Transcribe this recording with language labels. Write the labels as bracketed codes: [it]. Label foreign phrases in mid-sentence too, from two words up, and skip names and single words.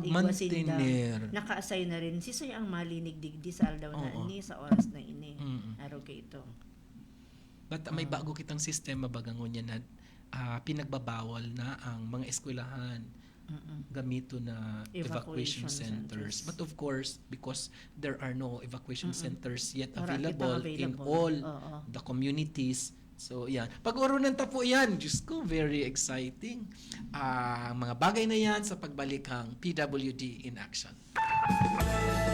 [bik] pag-maintainer. Naka-assign na rin. Sisay ang malinig digdi sa aldaw na Oo. ini, sa oras na ini. Araw kay ito. But may bago kitang sistema bagangon yan na pinagbabawal na ang mga eskwelahan gamito na evacuation centers. [en] But of course, because there are no evacuation centers yet available in all the communities, so yan. [bik] Pag-urunan ta po yan, Diyos ko, [en] very exciting. [bik] Mga bagay na yan sa pagbalik ang PWD in Action.